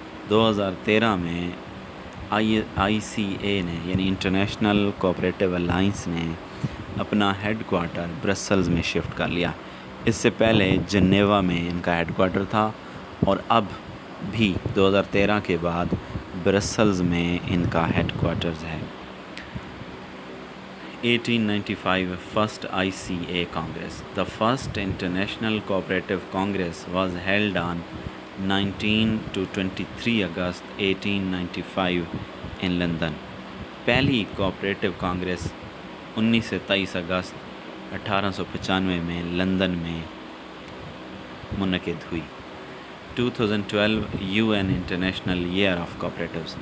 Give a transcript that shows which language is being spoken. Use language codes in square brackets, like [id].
[ur] 2013 میں آئی سی اے نے یعنی انٹرنیشنل کوآپریٹو الائنس نے اپنا ہیڈ کوارٹر برسلز میں شفٹ کر لیا. اس سے پہلے جنیوا میں ان کا ہیڈ کوارٹر تھا اور اب بھی 2013 کے بعد برسلز میں ان کا ہیڈ کوارٹرز ہے. [en] 1895 First ICA Congress. The first International Cooperative Congress was held on 19 to 23 August 1895 in London. [ur] پہلی کوآپریٹو کانگریس 19 سے 23 اگست 1895 میں لندن میں منعقد ہوئی. [en] 2012 UN international year of cooperatives.